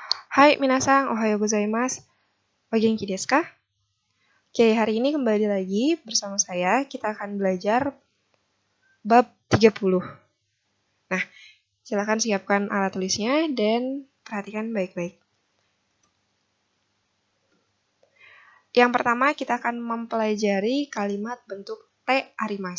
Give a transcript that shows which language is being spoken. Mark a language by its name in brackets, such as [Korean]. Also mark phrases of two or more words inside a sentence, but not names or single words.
[Japanese] はい皆さん、おはようございます. お元気ですか? [Indonesian] Oke, hari ini kembali lagi bersama saya. Kita akan belajar bab 30. Nah, silakan siapkan alat tulisnya dan perhatikan baik-baik. Yang pertama, kita akan mempelajari kalimat bentuk [Japanese] てあります.